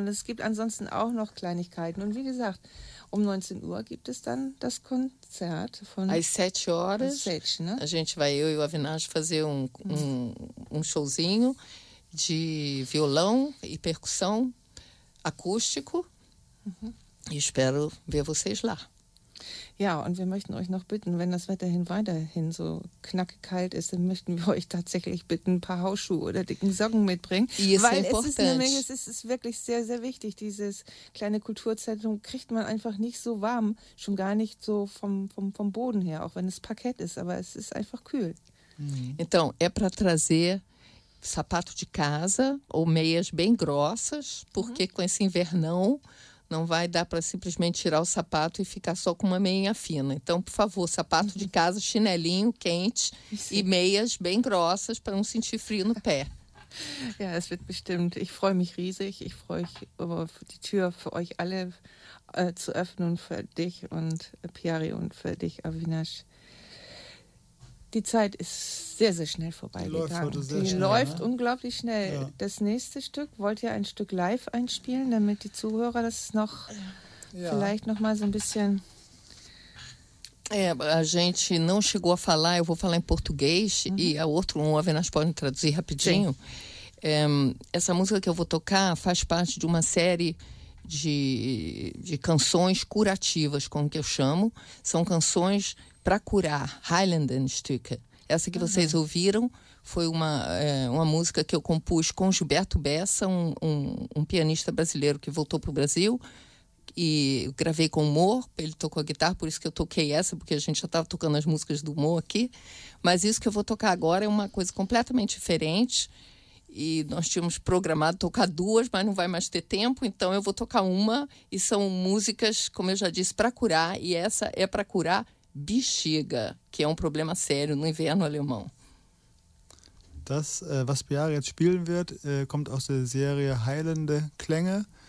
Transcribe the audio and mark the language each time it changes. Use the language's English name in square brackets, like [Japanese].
[German] Und es gibt ansonsten auch noch Kleinigkeiten. Und wie gesagt, um 19 Uhr gibt es dann das Konzert von... [Portuguese] Às 7 horas, né? A gente vai, eu e o Avinash, fazer um showzinho de violão e percussão acústico. Uhum. E espero ver vocês lá. [German] Ja, und wir möchten euch noch bitten, wenn das Wetterhin weiterhin so knackig kalt ist, dann möchten wir euch tatsächlich bitten, ein paar Hausschuhe oder dicken Socken mitbringen. Ist weil [English] important. [German] Es ist wirklich sehr, sehr wichtig, dieses kleine Kulturzentrum kriegt man einfach nicht so warm, schon gar nicht so vom Boden her, auch wenn es Parkett ist, aber es ist einfach kühl. Mhm. [Portuguese] Então, é para trazer sapato de casa ou meias bem grossas, porque com esse invernão não vai dar para simplesmente tirar o sapato e ficar só com uma meia fina. Então, por favor, sapato de casa, chinelinho quente e meias bem grossas para não sentir frio no pé. [German] Ja, es wird bestimmt. Ich freue mich riesig. Ich freue mich, die Tür für euch alle zu öffnen, für dich und Piari und für dich, Avinash. Die Zeit ist sehr, sehr schnell vorbeigegangen. Die läuft unglaublich schnell. Ja. Das nächste Stück, wollt ihr ein Stück live einspielen, damit die Zuhörer das noch vielleicht noch mal so ein bisschen... [Portuguese] É, a gente não chegou a falar, eu vou falar em português e a outro, o Avinash pode traduzir rapidinho. Essa música que eu vou tocar faz parte de uma série de canções curativas, como que eu chamo. São canções... para curar, Heilendenstücke. Essa que vocês ouviram foi uma música que eu compus com Gilberto Bessa, um pianista brasileiro que voltou para o Brasil. E gravei com o Mo, ele tocou a guitarra, por isso que eu toquei essa, porque a gente já estava tocando as músicas do Mo aqui. Mas isso que eu vou tocar agora é uma coisa completamente diferente. E nós tínhamos programado tocar duas, mas não vai mais ter tempo. Então eu vou tocar uma e são músicas, como eu já disse, para curar. E essa é para curar bexiga, que é um problema sério no inverno alemão. [German] Das, was Piara jetzt spielen wird, kommt aus der Serie Heilende Klänge.